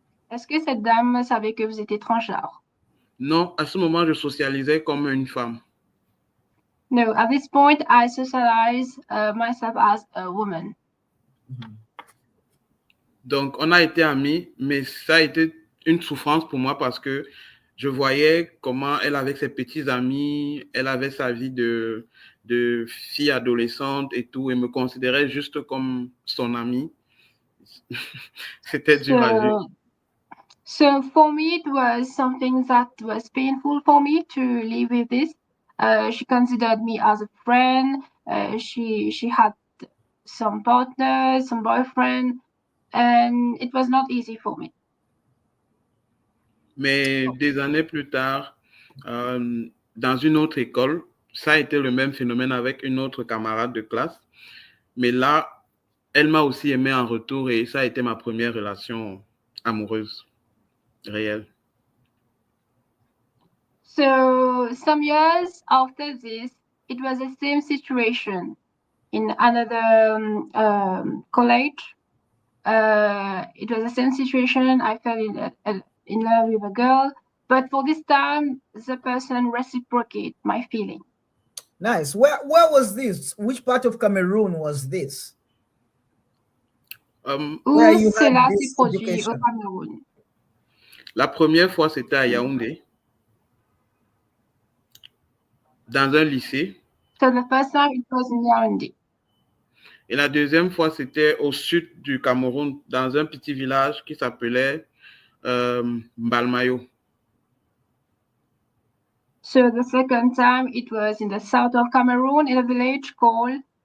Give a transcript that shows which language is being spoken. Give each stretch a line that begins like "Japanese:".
French: Est-ce que cette dame savait que vous étiez transgenre? Non, à ce moment, je socialisais comme une femme.
English: No, at this point, I socialize myself as a woman.
French: Donc, on a été amis, mais ça a été une souffrance pour moi parce que je voyais comment elle avait ses petits amis, elle avait sa vie de fille adolescente et tout, et me considérait juste comme son amie. C'était dur à vivre.
English: So for me, it was something that was painful for me to live with this. She considered me as a friend. She had some partners, some boyfriend, and it was not easy for me.
French: Mais des années plus tard, dans une autre école, ça a été le même phénomène avec une autre camarade de classe. Mais là, elle m'a aussi aimé en retour et ça a été ma première relation amoureuse réelle.
English: So some years after this, it was the same situation in another college. It was the same situation. I fell in love with a girl, but for this time, the person reciprocated my feeling. Nice. Where was this? Which part of Cameroon was this? Where you had this education?
French: Au Cameroun. La première fois, c'était à Yaoundé, dans un lycée.
English: So the first time it was in Yaoundé.
French: Et la deuxième fois, c'était au sud du Cameroun, dans un petit village qui s'appelait Mbalmayo.
English: So the second time, it was in the south of Cameroon, in a village called